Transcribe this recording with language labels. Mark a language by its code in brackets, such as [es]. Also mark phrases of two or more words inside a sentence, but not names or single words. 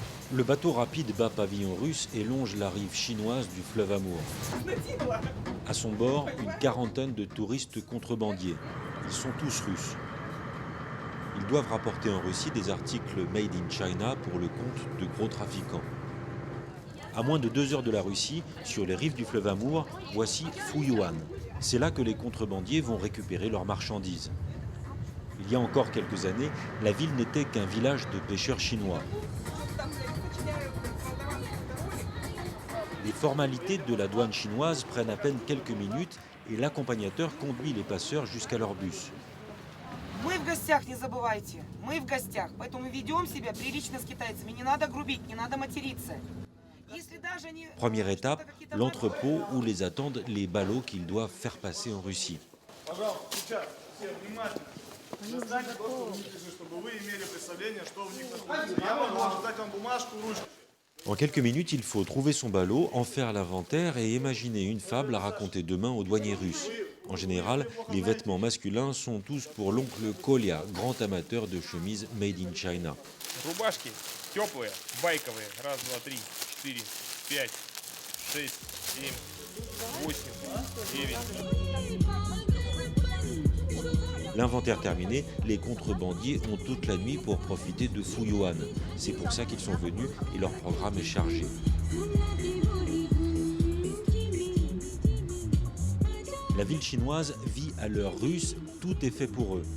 [fr] Le bateau rapide bat pavillon russe et longe la rive chinoise du fleuve Amour. À son bord, une quarantaine de touristes contrebandiers. Ils sont tous russes. Ils doivent rapporter en Russie des articles [en] made in China [fr] pour le compte de gros trafiquants. À moins de 2 heures de la Russie, sur les rives du fleuve Amour, voici Fuyuan. C'est là que les contrebandiers vont récupérer leurs marchandises. Il y a encore quelques années, la ville n'était qu'un village de pêcheurs chinois. Les formalités de la douane chinoise prennent à peine quelques minutes et l'accompagnateur conduit les passeurs jusqu'à leur bus. [ru] Мы в гостях, не забывайте. Мы в гостях, поэтому ведем себя прилично с китайцами. Не надо грубить, не надо материться. [fr] Première étape, l'entrepôt où les attendent les ballots qu'ils doivent faire passer en Russie. En quelques minutes, il faut trouver son ballot, en faire l'inventaire et imaginer une fable à raconter demain aux douaniers russes. En général, les vêtements masculins sont tous pour l'oncle Kolya, grand amateur de chemises [en] made in China. [ru] Теплые, байковые. Раз, два, три, четыре, пять, шесть, семь, восемь, девять. [fr] L'inventaire terminé, les contrebandiers ont toute la nuit pour profiter de Fuyuan. C'est pour ça qu'ils sont venus et leur programme est chargé. La ville chinoise vit à l'heure russe, tout est fait pour eux.